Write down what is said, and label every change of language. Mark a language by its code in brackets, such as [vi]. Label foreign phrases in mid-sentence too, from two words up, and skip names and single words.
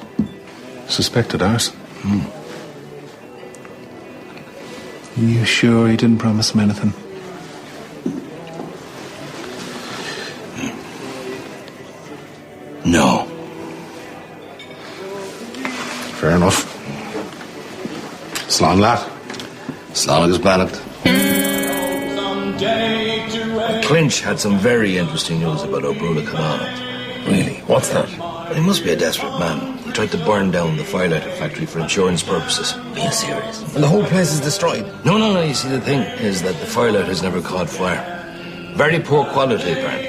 [en] Suspected arson. You sure he didn't promise him anything? No. Fair enough. Slán lad. [ga] Slán agus Bannett. [en] Clinch had some very interesting news about Brula Connacht. Really? What's that? He must be a desperate man. He tried to burn down the firelighter factory for insurance purposes. Being serious. And the whole place is destroyed? No. You see, the thing is that the firelighter's never caught fire. Very poor quality, apparently.